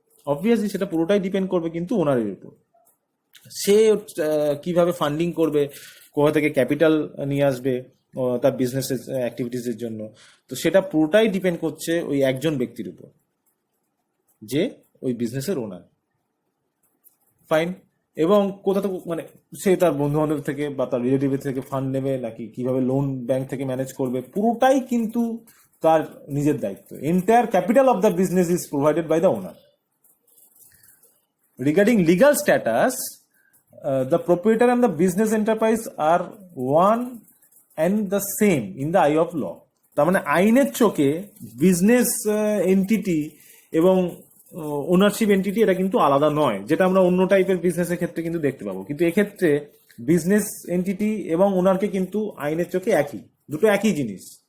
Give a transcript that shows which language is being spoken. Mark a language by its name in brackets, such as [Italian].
[Bangla] Obviously সেটা পুরোটাই depend করবে কিন্তু ওনারের উপর। সে কিভাবে ফান্ডিং করবে, কোথা থেকে ক্যাপিটাল নিয়ে আসবে তার বিজনেসের অ্যাক্টিভিটিসের জন্য, তো সেটা পুরোটাই ডিপেন্ড করছে ওই একজন ব্যক্তির উপর, যে ওই বিজনেসের ওনার। ফাইন। এবং কোথা থেকে, মানে সে তার বন্ধু বান্ধব থেকে বা তার রিলেটিভের থেকে ফান্ড নেবে, নাকি কিভাবে লোন ব্যাংক থেকে ম্যানেজ করবে, পুরোটাই কিন্তু তার নিজের দায়িত্ব। [English] Entire capital of the business is provided by the owner. Regarding legal status, the proprietor and the business enterprise are one and the same in the eye of law. [Bangla] তার মানে আইনের চোখে বিজনেস এন্টিটি এবং ownership entity এটা কিন্তু আলাদা নয়, যেটা আমরা অন্য টাইপের বিজনেসের ক্ষেত্রে কিন্তু দেখতে পাবো। কিন্তু এক্ষেত্রে বিজনেস এন্টিটি এবং ওনারকে কিন্তু আইনের চোখে একই, দুটো একই জিনিস।